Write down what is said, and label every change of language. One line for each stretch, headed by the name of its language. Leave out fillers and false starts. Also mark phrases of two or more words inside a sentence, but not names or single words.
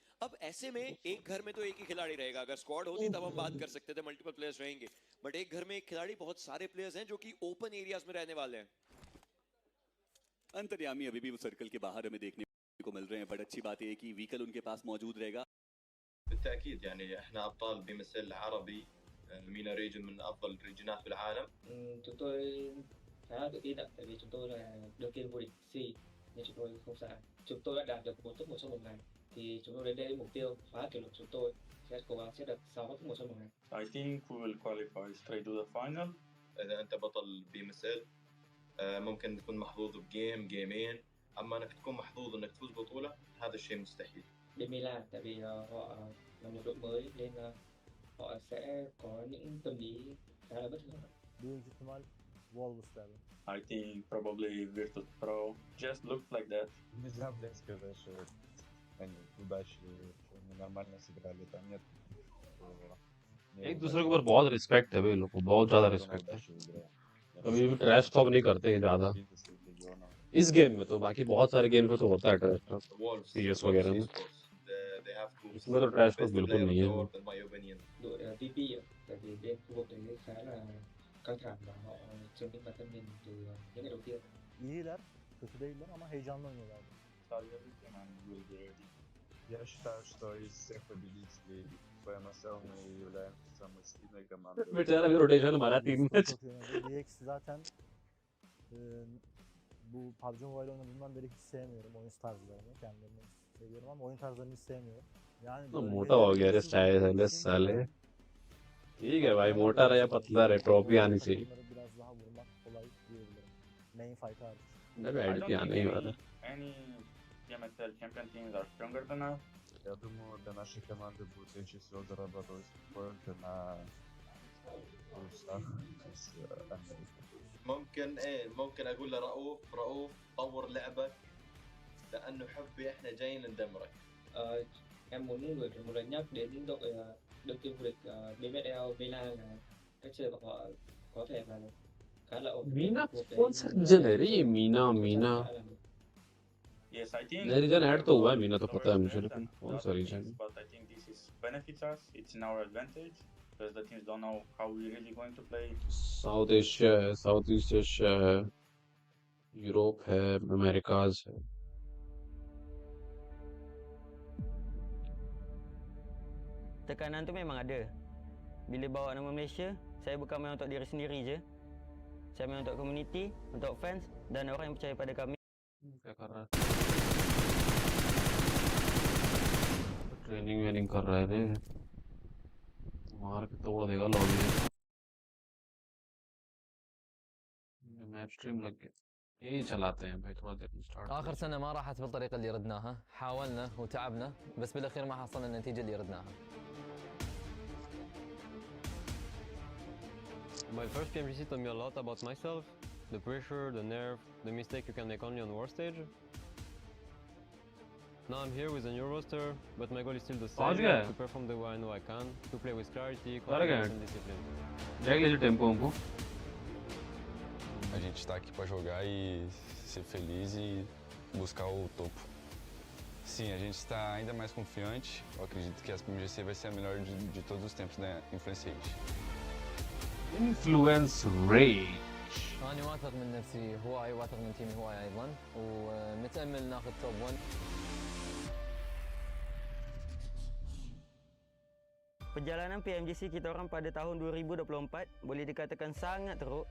Hindi: अब ऐसे में एक घर में तो एक ही खिलाड़ी रहेगा. अगर स्क्वाड होती तब हम बात कर सकते थे
English: multiple players
Hindi: रहेंगे, बट एक घर में एक खिलाड़ी, बहुत सारे प्लेयर्स हैं जो कि
English: open areas
Hindi: में रहने वाले हैं. अंतर्यामी अभी भी वो सर्कल के बाहर हमें देखने को मिल रहे हैं, बट अच्छी बात है कि व्हीकल उनके पास मौजूद रहेगा.
Arabic: بالتأكيد يعني احنا أبطال بمثل العربي. المينا ريجن من أفضل الريجنات في العالم.
Vietnamese: Chúng tôi khá là tự tin ạ, tại vì chúng tôi là đương kim vô địch C nên chúng tôi không sợ. Chúng tôi đã đạt được 4 top 1 trong một ngày, thì chúng tôi đến đây mục tiêu phá kỷ lục. Chúng tôi sẽ cố gắng sẽ được 6 top 1 trong một ngày.
English: I think we will qualify straight to the final.
Arabic: إذا أنت بطل بمثل ممكن تكون محظوظ بجيم جيمين، أما إنك تكون محظوظ إنك تفوز بطولة هذا الشيء مستحيل.
Vietnamese: Bgmi tại vì họ là một đội mới nên họ sẽ có những tâm lý khá là bất thường.
Turkish: Büyük ihtimal Wolves derdim.
English: I think probably Virtus Pro just looks like that.
Russian: Не знаю, блядь, сказать, что они удачи нормально сыграли, там нет.
Hindi: एक दूसरे के ऊपर बहुत रिस्पेक्ट है भाई, लोग को बहुत ज्यादा रिस्पेक्ट है. कभी भी
English: trash talk
Hindi: नहीं करते हैं ज्यादा इस गेम में. तो बाकी बहुत सारे गेम में तो होता है
English: trash talk
Hindi: सीरियस वगैरह में. इसमें तो
English: trash talk
Hindi: बिल्कुल नहीं है.
Vietnamese: Đội VP ạ, tại vì bên khu vực đấy khá là căng thẳng và họ chứng minh bản thân mình từ những ngày đầu tiên.
Turkish: İyiler, kötü değiller ama heyecanlı oynuyorlar.
Russian: Я считаю, что из всех победителей PMSL мы являемся самой сильной командой.
Hindi: बेचारा भी रोटेशन हमारा टीम में.
Turkish: EGx zaten bu PUBG Mobile oynadığımdan beri hiç sevmiyorum oyun tarzlarını. Kendilerini seviyorum ama oyun tarzlarını hiç sevmiyorum. Yani
Hindi: तो मोटा हो गया रे स्टाइल साले. ठीक है भाई, मोटा रहे या पतला रहे ट्रॉफी आनी चाहिए.
Turkish: biraz daha vurmak kolay diyebilirim.
English: Main fight hariç.
Hindi: मैं भी एडिट आने ही वाला.
English: Any PMSL champion teams are stronger than us.
Russian: Я думаю, для нашей команды будет легче всего зарабатывать только на плюсах с Америкой.
Arabic: ممكن أقول لرؤوف طور لعبك لأنه حبي إحنا جايين ندمرك.
Vietnamese: Em muốn gửi một lời nhắc đến đội đương kim vô địch BMSL Milan là cách chơi của họ có thể là khá là ổn.
Hindi: मीना कौन सा रीजन है रे ये? मीना
English: Yes, I think.
Hindi: नहीं, रीजन ऐड तो हुआ है मीना, तो पता है मुझे, लेकिन कौन सा रीजन?
English: But I think this is benefits us. It's in our advantage because the teams don't know how we're really going to play.
Hindi: साउथ एशिया है, साउथ ईस्ट एशिया है, यूरोप है, अमेरिकाज है.
Malay: Tekanan tu memang ada. Bila bawa nama Malaysia, saya bukan main untuk diri sendiri je. Saya main untuk komuniti, untuk fans dan orang yang percaya pada kami.
Hindi: क्या कर रहा है? ट्रेनिंग कर रहा है रे. मार के तोड़ देगा लॉबी.
English: match stream
Hindi: लग गया. यही चलाते हैं भाई थोड़ा देर में स्टार्ट।
Arabic: آخر سنة ما راحت بالطريقة اللي ردناها، حاولنا وتعبنا بس بالأخير ما حصلنا النتيجة اللي ردناها.
English: My first PMGC taught me a lot about myself, the pressure, the nerve, the mistake you can make only on war stage. Now I'm here with a new roster, but my goal is still the same, to perform the way I know I can, to play with clarity, confidence and discipline.
Portuguese: A gente está aqui para jogar e ser feliz e buscar o topo. Sim, a gente está ainda mais confiante. Eu acredito que a PMGC vai ser a melhor de todos os tempos da Influence Age.
English: Influence Rage.
Arabic: أنا واثق من نفسي هواي، واثق من تيمي هواي أيضا، ومتأمل ناخذ توب 1.
Malay: Perjalanan PMGC kita orang pada tahun 2024 boleh dikatakan sangat teruk.